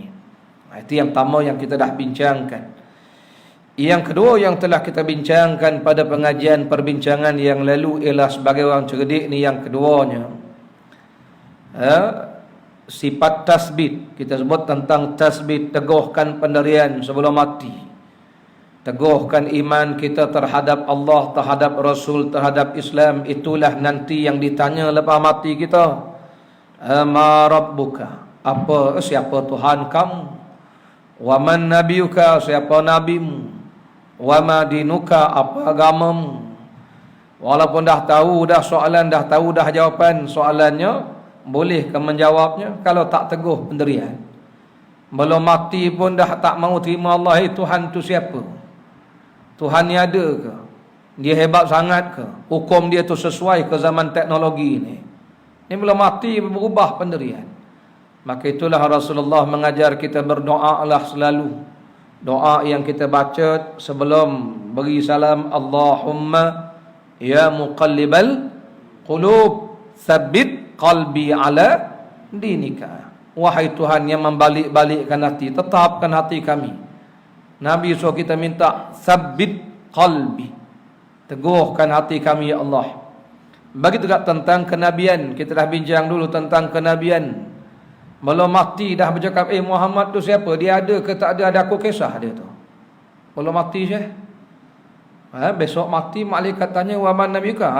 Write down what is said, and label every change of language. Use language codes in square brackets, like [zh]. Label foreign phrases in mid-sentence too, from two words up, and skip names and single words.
[ms] Itu yang pertama yang kita dah bincangkan. Yang kedua yang telah kita bincangkan pada pengajian perbincangan yang lalu ialah sebagai orang cerdik ni, yang keduanya sifat tasbit. Kita sebut tentang tasbit, teguhkan pendirian sebelum mati, teguhkan iman kita terhadap Allah, terhadap Rasul, terhadap Islam. Itulah nanti yang ditanya lepas mati kita. [ar] ما ربك, [ms] siapa Tuhan kamu? [ar] ومن نبيك, [ms] siapa nabimu? [ar] وما دينك, [ms] apa agamamu? Walaupun dah tahu dah soalan, dah tahu dah jawapan soalannya, boleh ke menjawabnya? Kalau tak teguh pendirian, belum mati pun dah tak mau terima Allah, Tuhan tu siapa? Tuhan ni ada ke? Dia hebat sangat ke? Hukum dia tu sesuai ke zaman teknologi ni? Ini belum mati berubah pendirian. Maka itulah Rasulullah mengajar kita berdoalah selalu. Doa yang kita baca sebelum beri salam, [ar] اللهم يا مقلب القلوب ثبت قلبي على دينك. [ms] Wahai Tuhan yang membalik-balikkan hati, tetapkan hati kami. Nabi suruh kita minta [ar] ثبت قلبي, [ms] teguhkan hati kami [ar] يا الله. [ms] Bagi juga tentang kenabian, kita dah bincang dulu tentang kenabian. Belum mati dah bercakap, Muhammad tu siapa? Dia ada ke tak ada? Ada aku kisah dia tu. Belum mati je. Besok mati malaikat tanya, [ar] ومن نبيك?